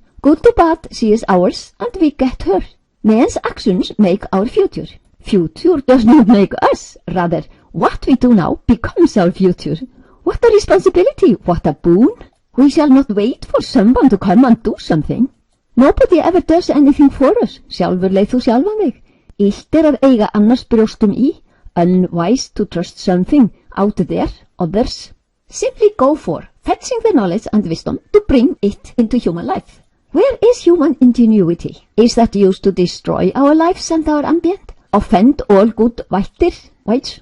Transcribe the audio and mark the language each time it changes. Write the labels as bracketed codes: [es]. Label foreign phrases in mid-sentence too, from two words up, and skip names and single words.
[en] Good to bad, she is ours, and we get her. Man's actions make our future. Future does not make us. Rather, what we do now becomes our future. What a responsibility, what a boon. We shall not wait for someone to come and do something. Nobody ever does anything for us. [is] Sjálfur leið þú sjálfan þig. Illt að eiga annars brjóstum í. [en] Unwise to trust something out there, others. Simply go for fetching the knowledge and wisdom to bring it into human life. Where is human ingenuity? Is that used to destroy our lives and our ambient? Offend all good Wights?